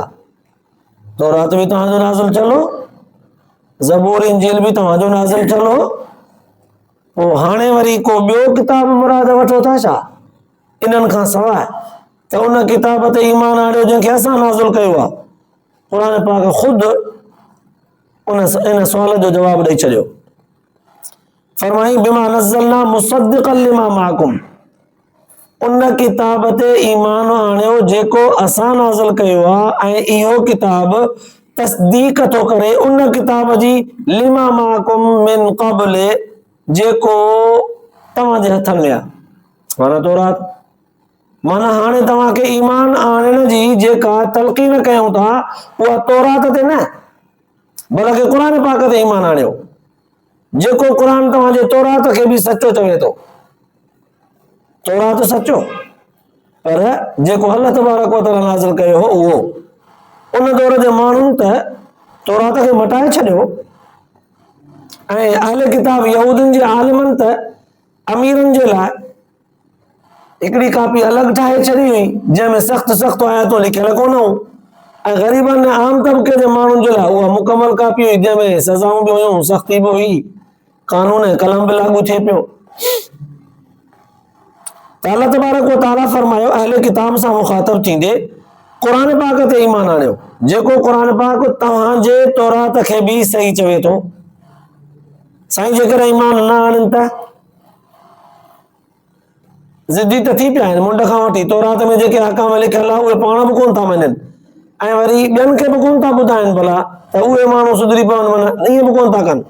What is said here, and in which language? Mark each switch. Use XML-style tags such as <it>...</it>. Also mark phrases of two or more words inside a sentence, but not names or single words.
<sd>तौरात बि तव्हांजो नाज़िल चलो, ज़बूर इंजील बि तव्हांजो नाज़िल चलो, पोइ हाणे वरी को ॿियो किताब मुराद वठो था छा इन्हनि खां सवाइ त उन किताब ते ईमान आणियो जंहिंखे असां नाज़िल कयो आहे. क़ुरान पाक ख़ुदि इन सुवाल जो जवाबु ॾेई छॾियो.</sd> <ar>फरमाई بما نزلنا مصدقا لما معكم,</ar> <sd>उन किताब ते ईमान आणियो जेको असां नाज़िल कयो आहे ऐं इहो किताब तस्दीक थो करे उन किताब जी</sd> <ar>لما معكم من قبل</ar> <sd>जेको तव्हांजे हथनि में आहे, माना तौरात. माना हाणे तव्हांखे ईमान आणण जी जेका तलक़ीन कयूं था उहा तौरात ते न बल्कि क़ुरान पाक ते ईमान आणियो जेको क़ुरान तव्हांजे तौरात खे बि सचो चवे थो. तौरात सचो पर जेको</sd> <ar>الله تبارك وتعالى</ar> <sd>नाज़िल कयो हो उहो. उन दौर जे माण्हुनि त तौरात खे मटाए छॾियो ऐं अहले किताब यहूदियुनि जे आलिमनि त अमीरनि जे लाइ हिकिड़ी कापी अलॻि ठाहे छॾी हुई जंहिंमें सख़्तु सख़्तु आयतूं लिखियल कोन हुयूं ऐं ग़रीबनि ऐं आम तबिके जे माण्हुनि जे लाइ उहा मुकमल कापी हुई जंहिंमें सज़ाऊं बि हुयूं, सख़्ती बि हुई, कानून ऐं कलम बि लागू थिए पियो। त</sd> <ar>الله تبارك وتعالى</ar> <sd>फरमायो अहले किताब सां मुखातब थींदे क़ुरान पाक ते ईमान आणियो जेको क़ुरान पाक तव्हांजे तौरात खे बि सही चवे थो। साईं जेकर ईमान न आणनि त ज़िदी त थी पिया आहिनि, मुंड खां वठी तौरात में जेके हकाम लिखियल आहे उहे पाण बि कोन था मञनि ऐं वरी ॿियनि खे बि कोन था ॿुधाइनि भला त उहे माण्हू सुधरी पवनि, माना ईअं बि कोन था कनि।</sd>